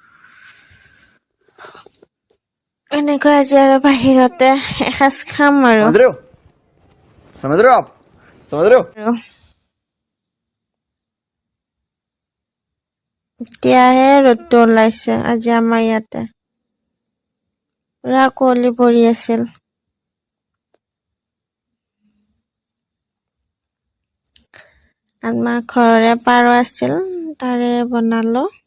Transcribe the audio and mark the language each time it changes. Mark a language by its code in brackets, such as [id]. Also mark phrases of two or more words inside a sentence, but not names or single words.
[as] এনেকৈ আজি আৰু বাহিৰতে এসাঁজ খাম আৰু [hi] समझ रहे हो आप? समझ रहे हो? [as] এতিয়াহে ৰ'দটো ওলাইছে আজি আমাৰ ইয়াতে, পুৰা কুঁৱলী পৰি আছিল। আমাৰ ঘৰৰে পাৰ আছিল, তাৰে বনালো।